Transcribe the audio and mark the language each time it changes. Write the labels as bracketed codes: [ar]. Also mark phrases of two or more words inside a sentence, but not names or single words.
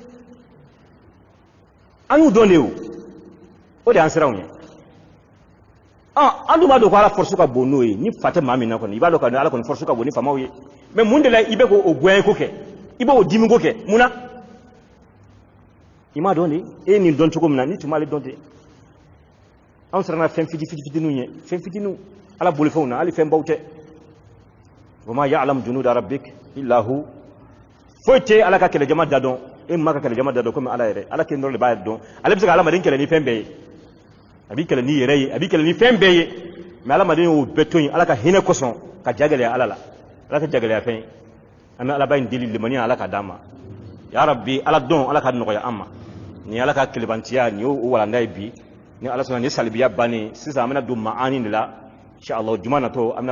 [bm] an y'u dɔn de o de y'an siranw ye an dun b'a dɔn ko ala force ka bon n'o ye ni fa tɛ maa min na kɔni i b'a dɔn ka ala kɔni force ka bon ni faamaw ye mais mun de la i bɛ k'o goyanye ko kɛ i b'o dimi ko kɛ mun na i m'a dɔn de e ye nin dɔn cogo min na ni tun m'ale dɔn ten anw siranna fɛn fitininw ye fɛn fitininw ala bolifɛnw na hali fɛn baw tɛ [ar] وما يعلم جنود ربك إلا هو [bm] foyi tɛ ala ka kɛlɛjama da dɔn e ma ka kɛlɛjama da dɔn komi ala yɛrɛ ala kelen dɔrɔn de b'a dɔn ale bɛ se ka adamaden kɛlɛ ni fɛn bɛɛ ye a b'i kɛlɛ ni yɛrɛ ye a b'i kɛlɛ ni fɛn bɛɛ ye mais adamaden y'o bɛɛ to yen ala ka hinɛ kosɔn ka jagɛlɛya ala la ala tɛ jagɛlɛya fɛn ye an bɛ alaba in deli limaniya ala ka d'an ma [ar] يا ربي [bm] ala dɔn ala ka nɔgɔya an ma ni ala ka kɛlɛbantiya ni y'o walanda ye bi ni ala sɔnna ni salibiya bannen sisan an bɛna don maani de la inshallah juma natɔ an bɛna